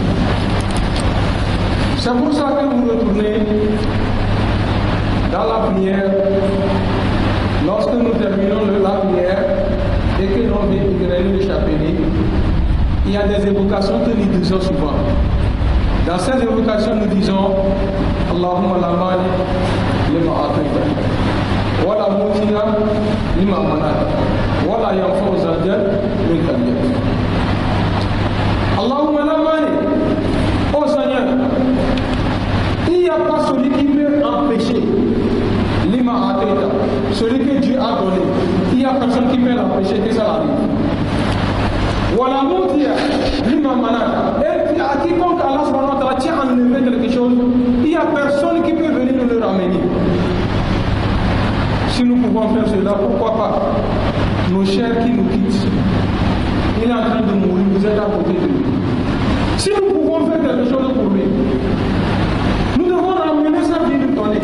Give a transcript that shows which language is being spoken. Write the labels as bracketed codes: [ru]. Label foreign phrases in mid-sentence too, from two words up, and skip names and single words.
[fr] C'est pour ça que vous retournez dans la prière. Lorsque nous terminons la prière et que l'on vient égrainer le chapelet, il y a des évocations que nous disons souvent. Dans ces évocations, nous disons [ar] اللهم لا مانع لما أعطيت ولا معطي لما منعت ولا ينفع ذا الجد منك الجد. اللهم لا مانع, [fr] ô Seigneur, il n'y a pas celui qui peut empêcher [ar] لما أعطيت, [fr] celui que Dieu a donné. Il n'y a personne qui peut l'empêcher que ça arrive. [ar] ولا معطي لما منعت, [fr] et à quiconque [ar] الله سبحانه وتعالى [fr] tient à enlever quelque chose, il n'y a personne qui peut venir nous le ramener. Si nous pouvons faire cela, pourquoi pas? Nos chers qui nous quittent, il est en train de mourir, vous êtes à côté de lui. Si nous pouvons faire quelque chose pour lui, nous devons ramener sa vie lui donner.